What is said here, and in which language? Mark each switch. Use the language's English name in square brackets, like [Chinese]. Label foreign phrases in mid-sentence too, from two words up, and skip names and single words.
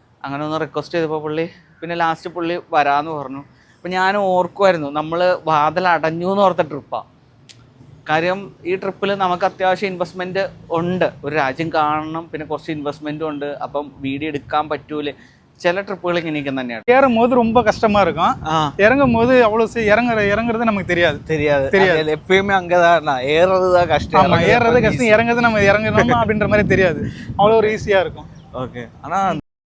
[Malayalam] അങ്ങനെ ഒന്ന് റിക്വസ്റ്റ് ചെയ്തപ്പോൾ പുള്ളി പിന്നെ ലാസ്റ്റ് പുള്ളി വരാമെന്ന് പറഞ്ഞു. അപ്പം ഞാൻ ഓർക്കുമായിരുന്നു നമ്മൾ വാതിൽ അടഞ്ഞു എന്ന് ഓർത്ത ട്രിപ്പാണ്. കാര്യം ഈ ട്രിപ്പിൽ നമുക്ക് അത്യാവശ്യം ഇൻവെസ്റ്റ്മെൻറ്റ് ഉണ്ട്, ഒരു രാജ്യം കാണണം, പിന്നെ കുറച്ച് ഇൻവെസ്റ്റ്മെൻറ്റും ഉണ്ട്. അപ്പം വീഡിയോ എടുക്കാൻ പറ്റൂലേ, ചില ട്രിപ്പുകൾ ഇങ്ങനെയൊക്കെ തന്നെയാണ്. [Tamil] ஏறும் போது ரொம்ப கஷ்டமா இருக்கும், இறங்கும் போது அவ்வளவு இறங்குறது நமக்கு தெரியாது. எப்பயுமே அங்கதான் ஏறுறதுதான் கஷ்டம். ஆமா, ஏறுறது கஷ்டம், இறங்குறது நம்ம இறங்குறோமா அப்படின்ற மாதிரி தெரியாது, அவ்வளோ ஒரு ஈஸியா இருக்கும். ஓகே. ஆனால்